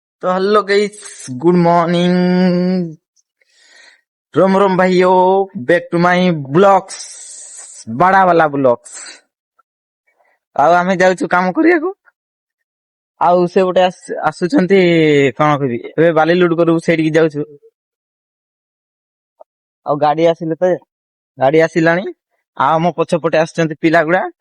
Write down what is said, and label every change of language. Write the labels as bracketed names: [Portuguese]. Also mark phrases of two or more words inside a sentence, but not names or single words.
[English] so hello guys, good morning. [Hindi] रोम रोम भाइयों, [English] back to my blogs, [Hindi] बड़ा वाला [English] ब्लॉग्स। [Odia] ଆଉ ଆମେ ଯାଉଛୁ କାମ କରିବାକୁ। ଆଉ ସେ ଗୋଟେ ଆସୁଛନ୍ତି, କଣ କହିବି, ଏବେ ବାଲି ଲୋଡ କରିବୁ, ସେଇଠିକି ଯାଉଛୁ। ଆଉ ଗାଡି ଆସିଲେ ତ, ଗାଡି ଆସିଲାଣି। ଆଉ ଆମ ପଛପଟେ ଆସୁଛନ୍ତି ପିଲା ଗୁଡା।